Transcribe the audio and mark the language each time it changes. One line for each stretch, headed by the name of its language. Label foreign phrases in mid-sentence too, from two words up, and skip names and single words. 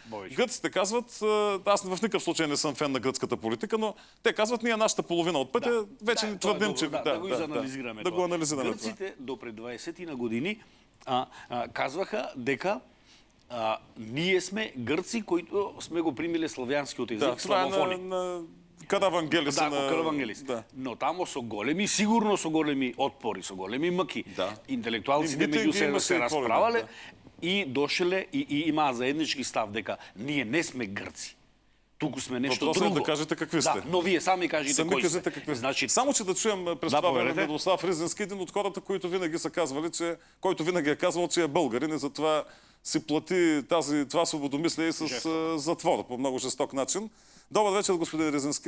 Bulgarian: Гръците казват, аз в никакъв случай не съм фен на гръцката политика, но те казват, ние нашата половина от пътя вече ни твърдим, че... Да го анализираме. Да го анализираме.
Macedonian: Гръците до пред 20 на години казваха дека ние сме грци, които сме го примиле славянскиот език, славофони. На Каравангелис. Да, Каравангелис. Да. Но тамо со големи, сигурно со големи отпори, со големи мъки. Да. Интелектуалците меѓу се расправале и дошле и имаа заеднички став дека ние не сме грци. Туку сме нешто друго.
Bulgarian: Въпросът е да кажете какви сте.
Macedonian: Да, но вие сами кажете кои сте. Значи...
Bulgarian: Само, че да чуем през това време Мирослав Ризински, един от хората, които винаги са казвали, който винаги е казвал, че е българин и затова си плати това свободомислие и с затвор по много жесток начин. Добър вечер, господин Ризински.